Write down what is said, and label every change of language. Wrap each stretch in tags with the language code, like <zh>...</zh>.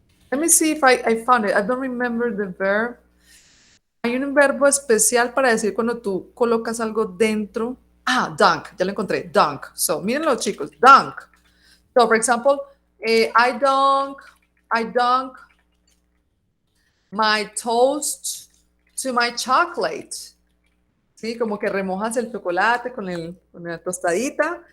<en>Let me see if I found it. I don't remember the verb.</en> <es>Hay un verbo especial para decir cuando tú colocas algo dentro. Dunk. Ya lo encontré. Dunk. So, mírenlo, chicos. Dunk.</es> <en>So, for example, I dunk my toast to my chocolate.</en> <es>Sí, como que remojas el chocolate con la tostadita.</es>